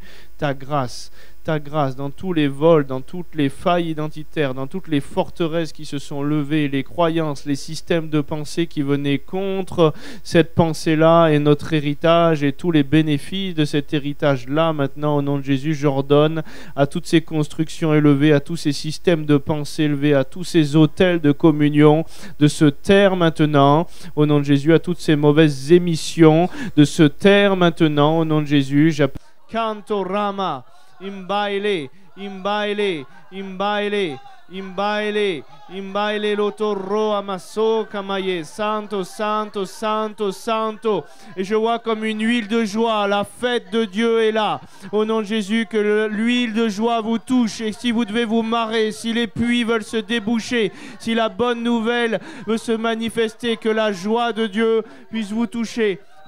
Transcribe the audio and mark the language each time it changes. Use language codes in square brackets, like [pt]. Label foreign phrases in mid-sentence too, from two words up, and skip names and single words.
[fr] Ta grâce dans tous les vols, dans toutes les failles identitaires, dans toutes les forteresses qui se sont levées, les croyances, les systèmes de pensée qui venaient contre cette pensée-là et notre héritage et tous les bénéfices de cet héritage-là. Maintenant, au nom de Jésus, j'ordonne à toutes ces constructions élevées, à tous ces systèmes de pensée élevés, à tous ces hôtels de communion, de se taire maintenant, au nom de Jésus, à toutes ces mauvaises émissions, de se taire maintenant, au nom de Jésus. J'appelle Canto Rama. Imbaile, imbaile, imbaile, imbaile, imbaile lo torro amasso kamaye, santo, santo, santo, santo. Et je vois comme une huile de joie, la fête de Dieu est là. Au nom de Jésus, que l'huile de joie vous touche. Et si vous devez vous marrer, si les puits veulent se déboucher, si la bonne nouvelle veut se manifester, que la joie de Dieu puisse vous toucher.